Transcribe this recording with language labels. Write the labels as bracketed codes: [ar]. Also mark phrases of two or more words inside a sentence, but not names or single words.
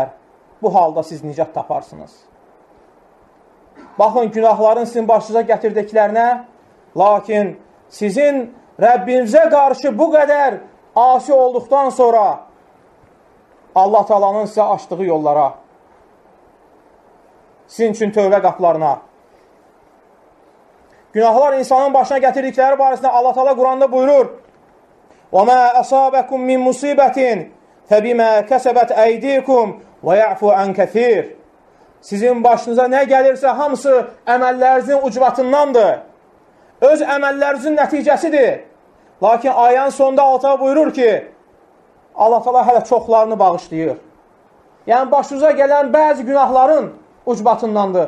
[az] Bu halda siz nicat taparsınız. Baxın, günahların sizin başınıza gətirdiklərinə, lakin sizin Rəbbinizə qarşı bu qədər asi olduqdan sonra Allah Taala'nın sizə açdığı yollara, sizin üçün tövbə qapılarına. Günahlar insanın başına gətirdikləri barəsində Allah Taala Quranda buyurur: [ar] وَمَا أَصَابَكُمْ مِنْ مُصِيبَةٍ فَبِمَا كَسَبَتْ أَيْدِيكُمْ وَيَعْفُ عَنْ كَثِيرٍ. [az] Sizin başınıza nə gəlirsə hamısı əməllərinizin ucbatındandır. Öz əməllərinizin nəticəsidir. Lakin ayənin sonunda Allah buyurur ki, Allah Taala hələ çoxlarını bağışlayır. Yəni başınıza gələn bəzi günahların ucbatındandır.